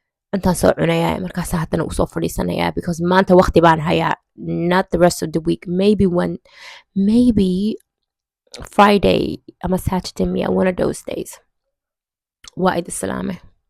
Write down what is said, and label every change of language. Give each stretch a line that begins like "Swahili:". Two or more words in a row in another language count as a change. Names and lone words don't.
Somali: intaan soo cunayaa markaas haddana usoo fadhiisanayaa because maanta waqti baan hayaa
English: not the rest of the week maybe Friday
Somali: ama Saturday
English: one of those days
Somali: waa idi salaame